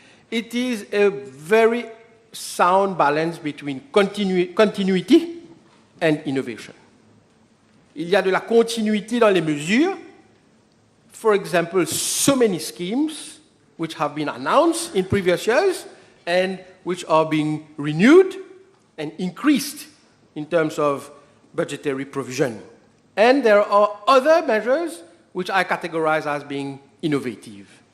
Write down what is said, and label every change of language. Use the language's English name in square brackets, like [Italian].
[English] It is a very sound balance between continuity and innovation. [French] Il y a de la continuité dans les mesures. [English] For example, so many schemes which have been announced in previous years and which are being renewed and increased in terms of budgetary provision. And there are other measures which I categorize as being innovative.